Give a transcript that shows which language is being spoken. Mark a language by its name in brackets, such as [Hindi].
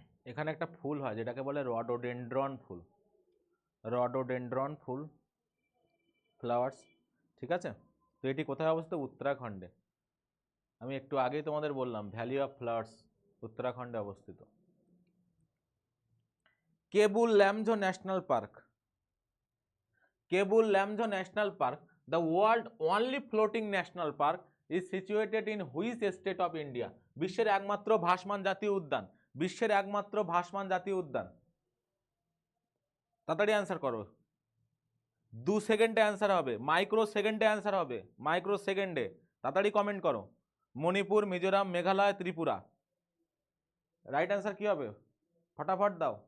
[Bangla] এখানে একটা ফুল হয় যেটাকে বলে রডোডেন্ড্রন ফুল, রডোডেন্ড্রন ফুল ফ্লাওয়ার্স। ঠিক আছে, তো এটি কোথায় অবস্থিত? উত্তরাখণ্ডে। আমি একটু আগেই তোমাদের বললাম ভ্যালি অফ ফ্লাওয়ার্স উত্তরাখণ্ডে অবস্থিত। [English] Keibul Lamjao national park, Keibul Lamjao national park, the world only floating national park, is situated in which state of India? [Bangla] বিশ্বের একমাত্র ভাসমান জাতীয় উদ্যান, বিশ্বের একমাত্র ভাসমান জাতীয় উদ্যান। তাড়াতাড়ি অ্যান্সার করো, 2 সেকেন্ডে অ্যান্সার হবে, মাইক্রো সেকেন্ডে অ্যান্সার হবে, মাইক্রো সেকেন্ডে। তাড়াতাড়ি কমেন্ট করো। মণিপুর, মিজোরাম, মেঘালয়, ত্রিপুরা। রাইট অ্যান্সার কি হবে? ফটাফট দাও।